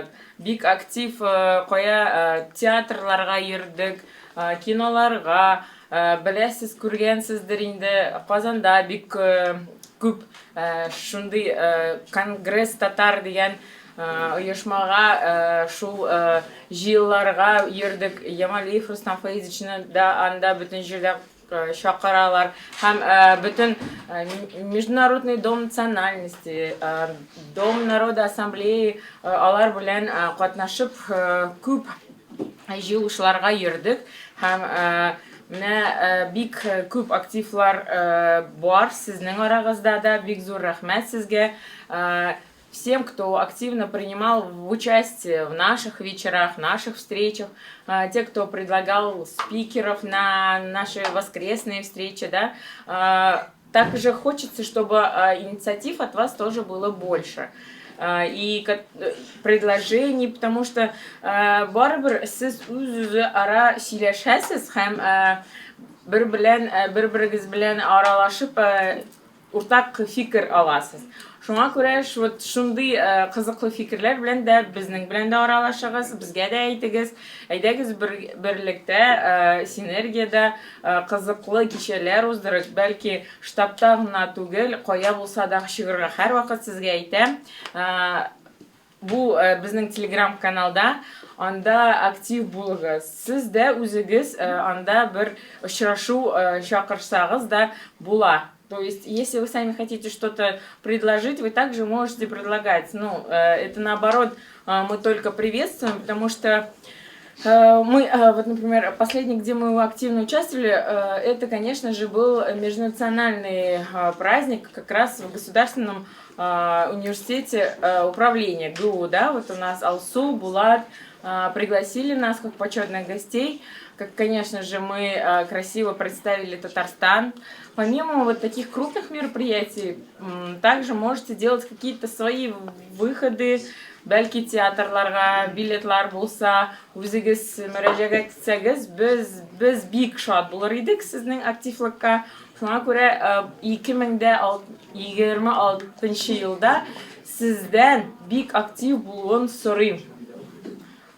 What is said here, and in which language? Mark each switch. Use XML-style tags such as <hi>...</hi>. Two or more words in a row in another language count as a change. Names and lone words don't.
<tt>Бик актив кая театрларга йөрдек, киноларга, беләсез, күргәнсездер инде Казанда бик күп шундый конгресс татар дигән оешмага шул җыелларга йөрдек. Ямалиев Рустам Фаизовичны да анда бөтен җирдә чакыралар һәм бөтен</tt> <ru>Международный дом национальности, Дом народа ассамблеи</ru> <tt>алар белән катнашып күп җыелышларга йөрдек һәм менә бик күп активлар бар сезнең арагызда да. Бик зур рәхмәт сезгә.</tt> <ru>Всем, кто активно принимал участие в наших вечерах, наших встречах, те, кто предлагал спикеров на наши воскресные встречи, да, также хочется, чтобы инициатив от вас тоже было больше. И предложений, потому что</ru> <tt>барыбер сез үз-үзе ара сөйләшәсез һәм бер-берегез белән аралашып уртак фикер аласыз. Шуңа күрә шундый кызыклы фикерләр белән дә безнең белән дә аралашыгыз, безгә дә әйтегез. Әйдәгез берлектә, синергиядә кызыклы кичәләр уздырык. Бәлки штабта гына түгел, кая булса да чыгырга һәр вакыт сезгә әйтәм. Бу безнең телеграм-каналда, анда актив булыгыз. Сез дә үзегез анда бер очрашу чакырсагыз да була.</tt> <ru>То есть, если вы сами хотите что-то предложить, вы также можете предлагать. Ну, это наоборот, мы только приветствуем, потому что мы, вот, например, последний, где мы активно участвовали, это, конечно же, был межнациональный праздник как раз в Государственном университете управления ГУ, да, вот у нас Алсу, Булат пригласили нас как почетных гостей. Как, конечно же, мы красиво представили Татарстан. Помимо вот таких крупных мероприятий, также можете делать какие-то свои выходы,</ru> <tt>бәлки театрларга, билетлар булса, үзегез мөрәҗәгать итсәгез, без бик шат булыр идек сезнең активлыкка. Шуңа күрә 2026 елда сездән бик актив булуын сорыйм.</tt>